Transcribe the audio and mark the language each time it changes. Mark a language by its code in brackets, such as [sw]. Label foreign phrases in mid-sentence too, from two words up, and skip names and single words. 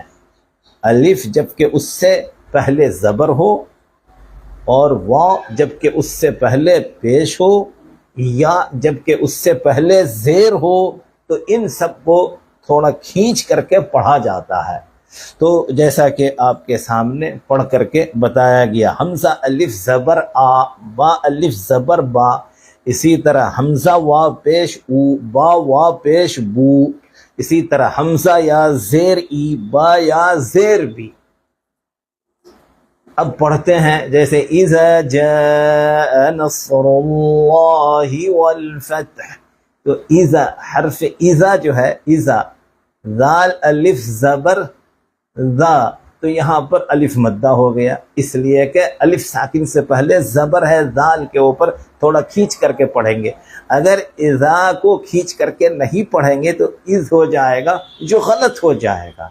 [ur] الف جبکہ اس سے پہلے زبر ہو، اور واو جبکہ اس سے پہلے پیش ہو، یا جبکہ اس سے پہلے زیر ہو، تو ان سب کو تھوڑا کھینچ کر کے پڑھا جاتا ہے۔ تو جیسا کہ آپ کے سامنے پڑھ کر کے بتایا گیا، حمزہ الف زبر آ، با الف زبر با، اسی طرح حمزہ وا پیش او، با وا پیش بو، اسی طرح حمزہ یا زیر ای، با یا زیر بی۔ اب پڑھتے ہیں جیسے [ar] اذا جاء نصر اللہ والفتح، [ur] تو اذا حرف اذا جو ہے، اذا ذال الف زبر ذا، تو یہاں پر الف مدہ ہو گیا، اس لیے کہ الف ساکن سے پہلے زبر ہے، ذال کے اوپر تھوڑا کھینچ کر کے پڑھیں گے۔ اگر اذا کو کھینچ کر کے نہیں پڑھیں گے تو اذ ہو جائے گا، جو غلط ہو جائے گا۔